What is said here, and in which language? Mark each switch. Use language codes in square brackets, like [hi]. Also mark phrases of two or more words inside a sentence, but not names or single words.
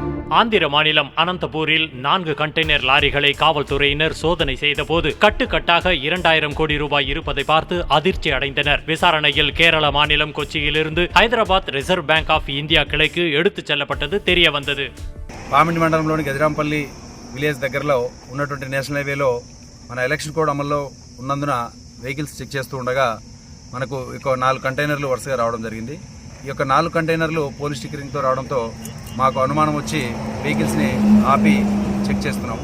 [ta] ஆந்திர மாநிலம் அனந்தபூரில் 4 கண்டெய்னர் லாரிகளை காவல்துறையினர் சோதனை செய்தபோது கட்டுக்கட்டாக 2000 கோடி ரூபாய் இருப்பதை பார்த்து அதிர்ச்சி அடைந்தனர். விசாரணையில் கேரள மாநிலம் கொச்சியிலிருந்து హైదరాబాద్ రిజర్వ్ బ్యాంక్ ఆఫ్ ఇండియా கிளைக்கு எடுத்துச் செல்லப்பட்டது தெரிய வந்தது. [te] పామిడి మండలంలోని గదిరాంపల్లి విలేజ్ దగ్గరలో ఉన్నటువంటి నేషనల్ హైవేలో మన [en] election code [te] అమల్లో ఉన్నందున [en] vehicles check [te] చేస్తూ ఉండగా మనకు ఇక 4 కంటైనర్లు వరుసగా రావడం జరిగింది. ఈ యొక్క 4 కంటైనర్లు పోలీస్ స్టిక్కరింగ్తో రావడంతో మాకు అనుమానం వచ్చి వెహికల్స్ని ఆపి చెక్ చేస్తున్నాము.